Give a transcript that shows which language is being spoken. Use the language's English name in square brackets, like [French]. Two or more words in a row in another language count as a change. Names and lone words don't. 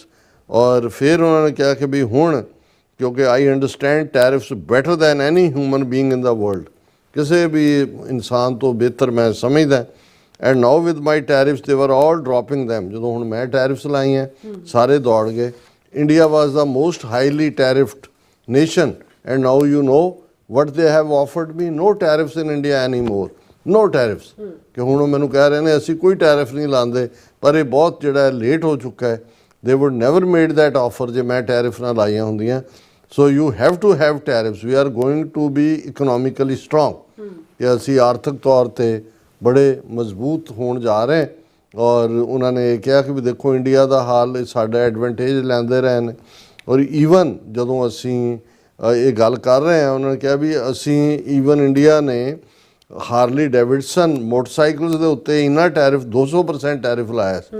[Punjabi] ਔਰ ਫਿਰ ਉਹਨਾਂ ਨੇ ਕਿਹਾ ਕਿ ਵੀ ਹੁਣ ਕਿਉਂਕਿ [English] I understand tariffs better than any human being in the world, [Punjabi] ਕਿਸੇ ਵੀ ਇਨਸਾਨ ਤੋਂ ਬਿਹਤਰ ਮੈਂ ਸਮਝਦਾ। [English] And now with my tariffs they were all dropping them, [Punjabi] ਜਦੋਂ ਹੁਣ ਮੈਂ ਟੈਰਿਫਸ ਲਾਈਆਂ ਸਾਰੇ ਦੌੜ ਗਏ। [English] India was the most highly tariffed nation and now you know what they have offered me, no tariffs in India anymore, no tariffs [Punjabi] ਕਿ ਹੁਣ ਉਹ ਮੈਨੂੰ ਕਹਿ ਰਹੇ ਨੇ ਅਸੀਂ ਕੋਈ ਟੈਰਿਫ ਨਹੀਂ ਲਾਉਂਦੇ, ਪਰ ਇਹ ਬਹੁਤ ਜਿਹੜਾ ਲੇਟ ਹੋ ਚੁੱਕਾ ਹੈ। [English] they would never made that offer [Punjabi] ਜੇ ਮੈਂ ਟੈਰਿਫ ਨਾ ਲਾਈਆਂ ਹੁੰਦੀਆਂ। [English] so you have to have tariffs, we are going to be economically strong [Punjabi] ਕਿ ਅਸੀਂ ਆਰਥਿਕ ਤੌਰ ਤੇ ਬੜੇ ਮਜ਼ਬੂਤ ਹੋਣ ਜਾ ਰਹੇ। ਔਰ ਉਹਨਾਂ ਨੇ ਇਹ ਕਿਹਾ ਕਿ ਵੀ ਦੇਖੋ ਇੰਡੀਆ ਦਾ ਹਾਲ ਸਾਡਾ ਐਡਵਾਂਟੇਜ ਲੈਂਦੇ ਰਹੇ ਨੇ। ਔਰ ਈਵਨ ਜਦੋਂ ਅਸੀਂ ਇਹ ਗੱਲ ਕਰ ਰਹੇ ਹਾਂ ਉਹਨਾਂ ਨੇ ਕਿਹਾ ਵੀ ਅਸੀਂ ਈਵਨ ਇੰਡੀਆ ਨੇ ਹਾਰਲੀ ਡੇਵਿਡਸਨ ਮੋਟਰਸਾਈਕਲਸ ਦੇ ਉੱਤੇ ਇੰਨਾ ਟੈਰਿਫ 200% ਟੈਰਿਫ ਲਾਇਆ ਸੀ।